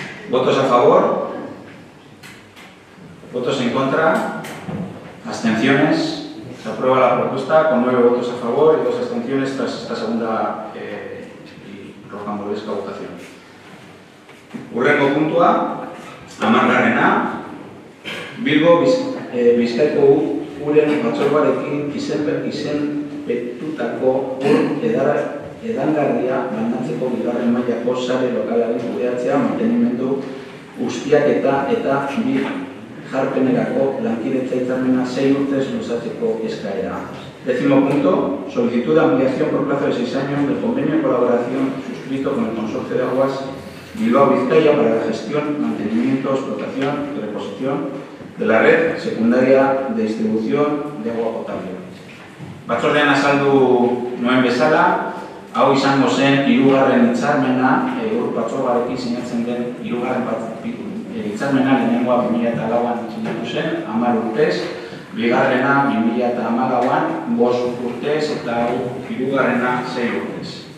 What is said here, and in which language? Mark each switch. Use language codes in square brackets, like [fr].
[es] ¿Votos a favor? ¿Votos en contra? ¿Abstenciones? Se aprueba la propuesta con 9 votos a favor y 2 abstenciones tras esta segunda y rocambolesca votación. [eu] Hurrengo puntua, 10. Bilbo Bizkaiko uren batzordearekin izenpetutako edangarria banatzeko bigarren mailako sare lokalaren kudeatzea, mantenimendu, ustiaketa eta bi jarpenerako lankidetza hitzarmena 6 urtez luzatzeko eskaera. [es] 10º punto, solicitud de ampliación por plazo de 6 años del convenio de colaboración suscrito con el Consorcio de Aguas Bilbao Vizcaya para la gestión, mantenimiento, explotación y reposición de la red secundaria de distribución de agua potable. [eu] Batzordean azaldu nuen bezala, hau izango zen 3. hitzarmena, batzordearekin sinatzen den 3. hitzarmena lehenengoa 2004an sinatu zen, 10 urtez, bigarrena 2014an 5 urtez eta hirugarrena 6 urtez.